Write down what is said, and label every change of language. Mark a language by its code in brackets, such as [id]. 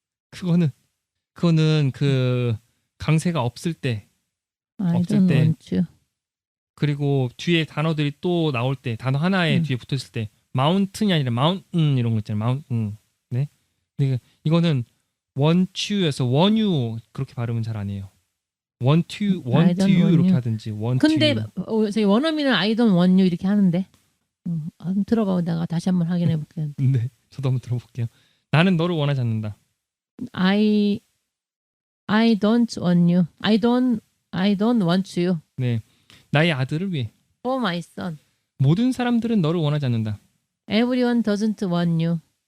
[ko] 그거는 그 강세가 없을 때 [en] I [ko] 없을 [en] don't [ko] 때. [en] want you. [ko] 그리고 뒤에 단어들이 또 나올 때 단어 하나에 뒤에 붙어 있을 때 mountain이 아니라 mountain 이런 거 있잖아요. [en] mountain. 네. [ko] 근데 이거는 [en] want you [ko] 에서 want you 그렇게 발음은 잘 안 해요. [en] want you [ko] 이렇게 하든지 [en] want [ko] 근데 [en] you. [ko] 저희 원어민은 [en] I don't want you [ko] 이렇게 하는데. 한번 들어가고 내가 다시 한번 확인해 볼게요. 네, 저도 한번 들어볼게요. 나는 너를 원하지 않는다. [en] I don't want you. I don't want you [ko] 네. 나의 아들을 위해. [en] for my son. [ko] 모든 사람들은 너를 원하지 않는다. [en] Everyone doesn't want you.